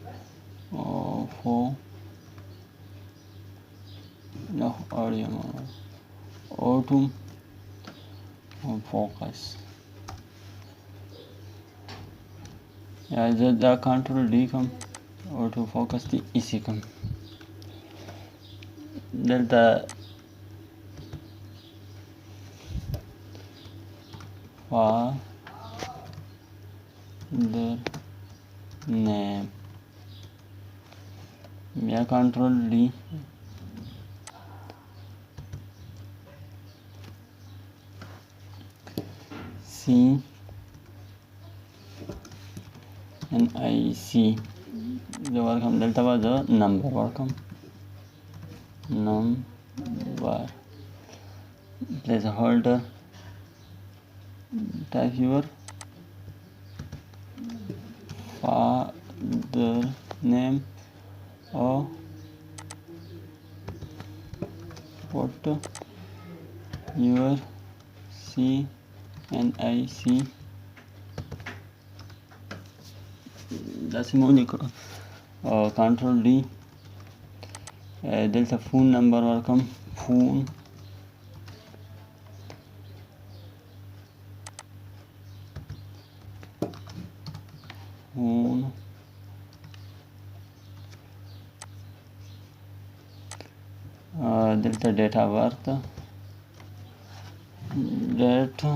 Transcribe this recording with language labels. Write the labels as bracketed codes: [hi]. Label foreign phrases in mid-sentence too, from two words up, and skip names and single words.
[en] no audio auto focus [ps] یا زه دا [en] control D [ps] کوم [en] auto focus [ps] دی ایسی کوم. دلته [en] father name [ps] بیا [en] control D [ps] CNIC زه ورکړم. دلته به زه نمبر ورکړم [en] number placeholder type your father name or put your CNIC [ps] داسې مو ولیکلو. [en] control D [ps] دلته [en] phone number [ps] ورکړم فون دلته [en] date of birth date